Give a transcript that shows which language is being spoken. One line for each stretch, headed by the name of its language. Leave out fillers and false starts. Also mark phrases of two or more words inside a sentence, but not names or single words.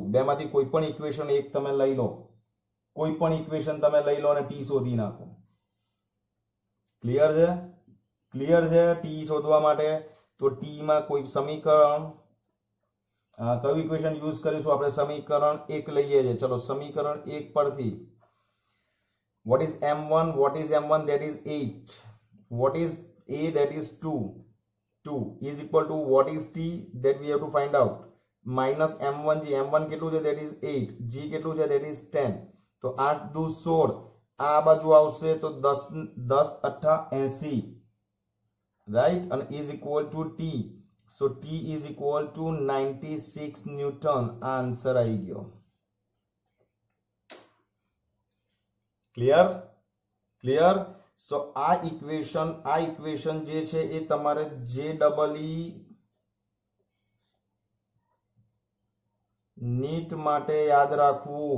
Gujarati: બેમાંથી કોઈ પણ ઇક્વેશન એક તમે લઈ લો, કોઈ પણ ઇક્વેશન તમે લઈ લો અને ટી શોધી નાખો. ક્લિયર છે? ક્લિયર છે? ટી શોધવા માટે તો ટી માં કોઈ સમીકરણ, કયું ઇક્વેશન યુઝ કરીશું આપણે? સમીકરણ 1 લઈએ છીએ. ચલો સમીકરણ 1 પરથી
English: what is m1, what is m1, that is 8, what is a, that is 2 is equal to what is t, that we have to find out, minus m1g, m1
Gujarati: કેટલું છે?
English: that is 8,
Gujarati: g કેટલું છે?
English: that is 10.
Gujarati: તો 8 દુ 16, આ બાજુ આવશે તો 10 8 80, રાઈટ?
English: અને is equal to t, so t is equal to 96 ન્યૂટન.
Gujarati: આ આન્સર આવી ગયો. ક્લિયર? ક્લિયર? સો આ ઇક્વેશન જે છે એ તમારે જેડબલઈ નીટ માટે યાદ રાખવું.